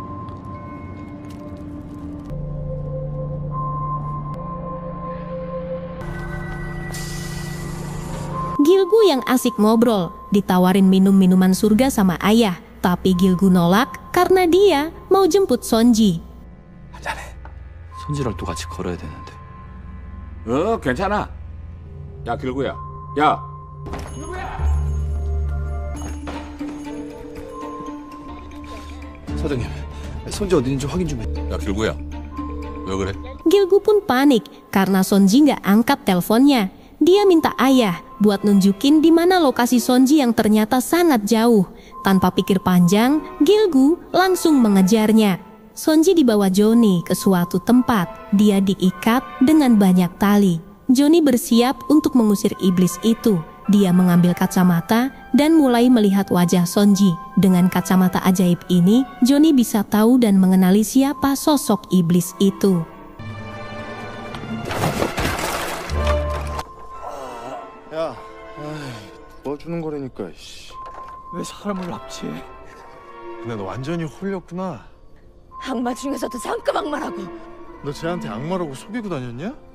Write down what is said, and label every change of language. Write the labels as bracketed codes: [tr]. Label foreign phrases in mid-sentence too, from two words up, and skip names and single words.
[id] Gilgu yang asik ngobrol, ditawarin minum-minuman surga sama ayah. Tapi Gilgu nolak karena dia mau jemput Sonji. [ko] 한잔해. 손지랑 또 같이 걸어야 되는데. 괜찮아. 야, 길구야. 야. 사장님, 손지 어디 있는지 확인 좀 해. 야, 길구야. 왜 그래? [id] Gilgu pun panik karena Sonji nggak angkat teleponnya. Dia minta ayah buat nunjukin di mana lokasi Sonji yang ternyata sangat jauh. Tanpa pikir panjang, Gilgu langsung mengejarnya. Sonji dibawa Johnny ke suatu tempat. Dia diikat dengan banyak tali. Johnny bersiap untuk mengusir iblis itu. Dia mengambil kacamata dan mulai melihat wajah Sonji. Dengan kacamata ajaib ini, Johnny bisa tahu dan mengenali siapa sosok iblis itu. [ko] 야, 뭐 주는 거라니까. 왜 사람을 납치해? 근데 너 완전히 홀렸구나. 악마 중에서도 상급 악마라고. 너 쟤한테 악마라고 속이고 다녔냐?